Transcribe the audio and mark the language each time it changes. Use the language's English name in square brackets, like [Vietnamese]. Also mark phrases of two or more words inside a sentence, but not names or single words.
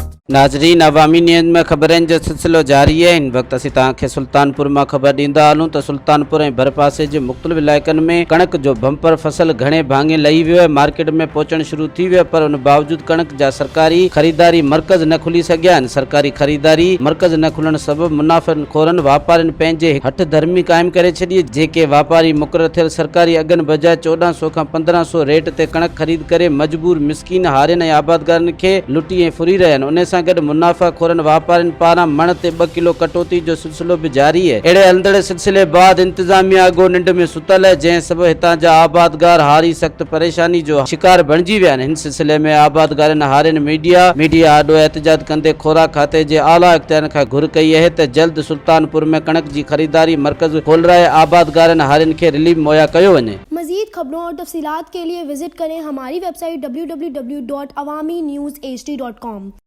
[Sindhi] नाज़रीन, अवामी न्यूज़ में ख़बरनि जो सिलसिलो जारी है। इन वक्त असीं तव्हांखे सुल्तानपुर में खबर ॾींदा हलूं त सुल्तानपुर ऐं भरपासे जे मुख़्तलिफ़ इलाइक़नि में कणक जो बमपर फसल घणे भाङे लही वियो है। मार्केट में पहुचण शुरू थी वियो, पर उन बावजूद कणक जा सरकारी ख़रीदारी मर्कज़ न खुली सघिया आहिनि। सरकारी ख़रीदारी मर्कज़ न खुलण सबबि मुनाफ़िक़ोरनि वापारियुनि पंहिंजे हठ धर्मी क़ाइमु करे छॾी। जेके वापारी मुक़ररु थियल सरकारी अघनि बजाए 1400 खां 1500 रेट ते कणक ख़रीद करे मजबूर मिसकीन हारियुनि ऐं आबादगारनि खे लुटी ऐं फुरी रहिया आहिनि। उन सां गॾु मुनाफ़ाख़ोरनि वापारियुनि पारां मण ते 2 किलो कटौती जो सिलसिलो भी जारी है। अहिड़े हलंदड़ सिलसिले बाद इंतजामिया अॻो निंड में सुतल है, जंहिं सबबि हितां जा आबादगार हारी सख़्त परेशानी जो शिकार बणिजी विया आहिनि। हिन सिलसिले में आबादगारनि हारियुनि मीडिया आॾो एहतजाज कंदे खोराक खाते जे आला इख्तियारनि खां घुर कई है त जल्द सुल्तानपुर में कणक जी खरीदारी मर्कज़ खोलराए आबादगारनि हारियुनि खे रिलीफ मुहैया कयो वञे। [Hindi] मज़ीद खबरों और तफसीलात के लिए विजिट करें हमारी वेबसाइट www.awamiNewsHD.com।